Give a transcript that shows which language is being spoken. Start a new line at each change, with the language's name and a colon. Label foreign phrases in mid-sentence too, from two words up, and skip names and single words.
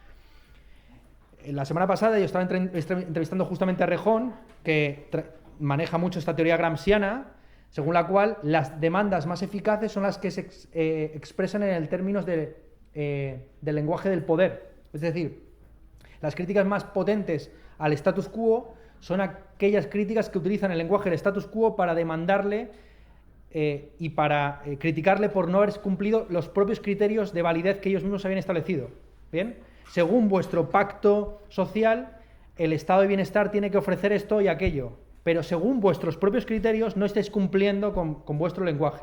Spanish: La semana pasada yo estaba entrevistando justamente a Rejón, que maneja mucho esta teoría gramsciana, según la cual las demandas más eficaces son las que se expresan en el términos del lenguaje del poder. Es decir, las críticas más potentes al
Latin: status quo
Spanish: son aquellas críticas que utilizan el lenguaje del
Latin: status quo
Spanish: para demandarle y para criticarle por no haber cumplido los propios criterios de validez que ellos mismos habían establecido. ¿Bien? Según vuestro pacto social, el estado de bienestar tiene que ofrecer esto y aquello, pero según vuestros propios criterios no estáis cumpliendo con vuestro lenguaje.